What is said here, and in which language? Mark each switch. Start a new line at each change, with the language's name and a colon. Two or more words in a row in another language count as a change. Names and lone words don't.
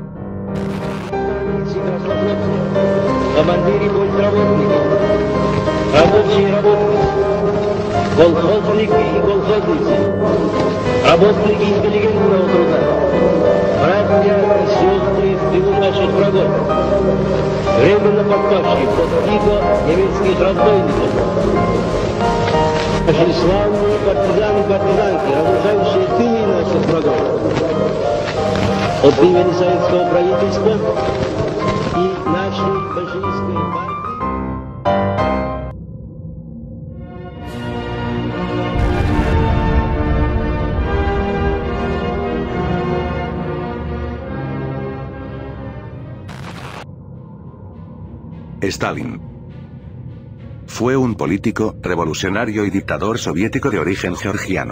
Russian: Работники интеллигентного труда, братья и сестры в тылу наших врагов, временно подпавшие под иго немецких разбойников, наши славные партизаны и партизанки, разрушающие тылы наших врагов, от имени советского правительства и нашей большевистской партии.
Spanish: Stalin fue un político, revolucionario y dictador soviético de origen georgiano.